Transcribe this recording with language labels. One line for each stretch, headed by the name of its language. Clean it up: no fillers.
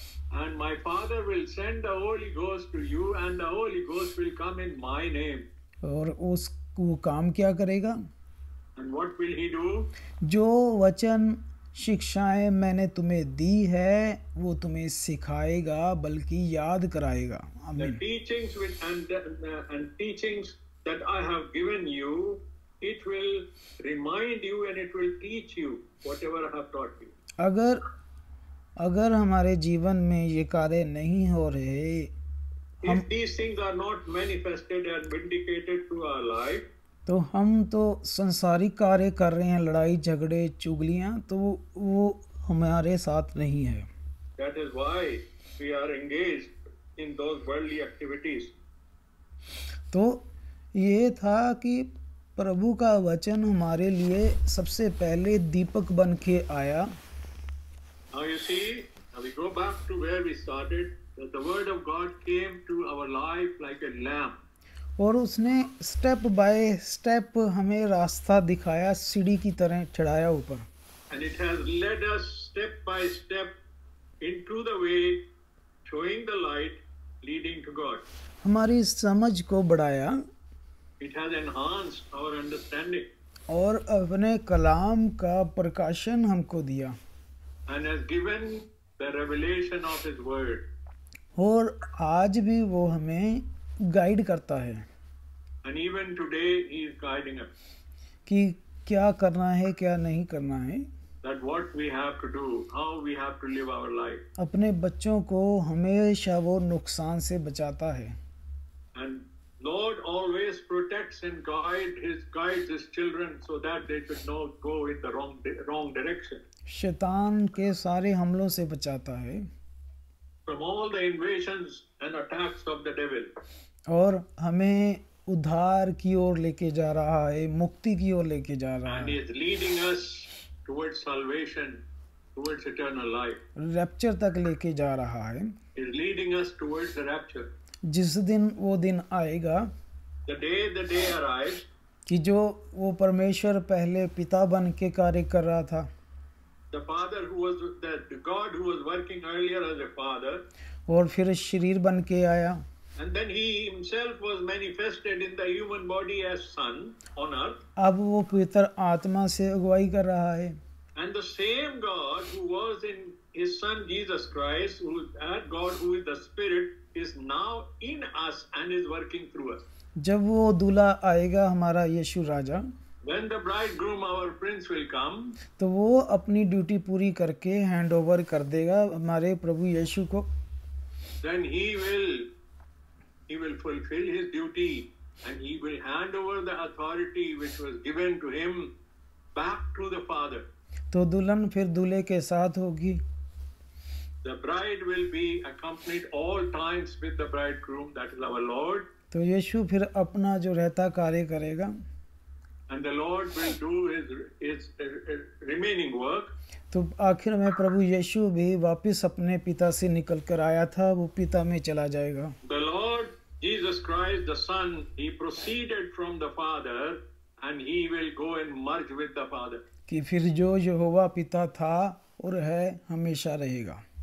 English: And my Father will send the Holy Ghost to you, and the Holy Ghost will come in my name.
Hindi: और वो काम क्या करेगा?
English: And what will he do?
Hindi: जो वचन शिक्षाएं मैंने तुम्हें दी है वो तुम्हें सिखाएगा बल्कि याद कराएगा।
English: The teachings and teachings that I have given you, it will remind you and it will teach you whatever I have taught you.
Hindi: अगर हमारे जीवन में ये कार्य नहीं हो रहे
English: if these things are not manifested and vindicated through our life,
Hindi: तो हम तो संसारिक कार्य कर रहे हैं, लड़ाई झगड़े चुगलियाँ, तो वो हमारे साथ नहीं है।
English: that is why we are engaged in those worldly activities.
Hindi: तो ये था कि प्रभु का वचन हमारे लिए सबसे पहले दीपक बन के आया।
English: Now you see, now we go back to where we started, that the word of God came to our life like a lamp.
Hindi: और उसने
English: step by step
Hindi: हमें रास्ता दिखाया, सीढ़ी की तरह चढ़ाया ऊपर।
English: And it has led us step by step into the way, showing the light, leading to God.
Hindi: हमारी समझ को बढ़ाया
English: It has enhanced our understanding
Hindi: और अपने कलाम का प्रकाशन हमको दिया
English: and has given the revelation of His word.
Hindi: और आज भी वो हमें गाइड करता है
English: And even today He is guiding us.
Hindi: कि क्या करना है क्या नहीं करना है,
English: That what we have to do, how we have to live our life.
Hindi: अपने बच्चों को हमेशा वो नुकसान से बचाता है।
English: And Lord always protects and guides His children so that they should not go in the wrong direction.
Hindi: शैतान के सारे हमलों से बचाता है
English: From all the invasions and attacks of the devil.
Hindi: और हमें उद्धार की ओर लेके जा रहा है, मुक्ति की ओर लेके जा रहा
English: And
Hindi: है,
English: He is leading us towards salvation, towards eternal life.
Hindi: Rapture तक लेके जा रहा है।
English: He is leading us towards the rapture.
Hindi: जिस दिन वो दिन आएगा
English: The day arrives,
Hindi: कि जो वो परमेश्वर पहले पिता बन के कार्य कर रहा था,
English: the Father who was the God who was working earlier as a Father,
Hindi: और फिर शरीर बन के आया,
English: and then He Himself was manifested in the human body as Son on earth.
Hindi: अब वो पवित्र आत्मा से अगुवाई कर रहा है।
English: And the same God who was in His Son Jesus Christ, who is that God who is the Spirit, is now in us and is working through us.
Hindi: जब वो दूल्हा आएगा हमारा यीशु राजा,
English: When the bridegroom, our Prince, will come,
Hindi: तो वो अपनी duty पूरी करके
English: hand over
Hindi: कर देगा हमारे प्रभु यीशु को।
English: then He will fulfill His duty and He will hand over the authority which was given to Him back to the Father.
Hindi: तो दुल्हन फिर दूल्हे के साथ होगी,
English: The bride will be accompanied all times with the bridegroom, that is our Lord,
Hindi: तो यीशु फिर अपना जो रहता कार्य करेगा,
English: and the Lord will do his remaining work.
Hindi: तो आखिर में प्रभु यीशु भी वापस अपने पिता से निकल कर आया था, वो पिता में चला जाएगा।
English: The Lord Jesus Christ, the Son, He proceeded from the Father and He will go and merge with the Father.
Hindi: कि फिर जो यहोवा पिता था और है हमेशा रहेगा।